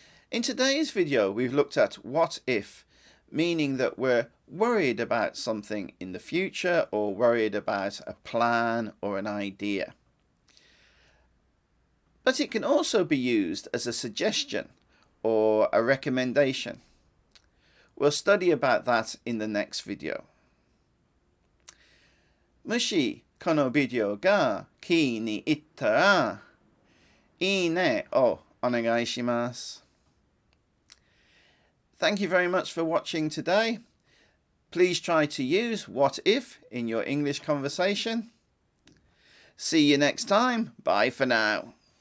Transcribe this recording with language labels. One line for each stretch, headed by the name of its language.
English: In today's video, we've looked at what if, meaning that we're worried about something in the future or worried about a plan or an idea. But it can also be used as a suggestion or a recommendation. We'll study about that in the next video.
Japanese: もしこのビデオが気に入ったら、いいねをお願いします。
English: Thank you very much for watching today. Please try to use what if in your English conversation. See you next time. Bye for now.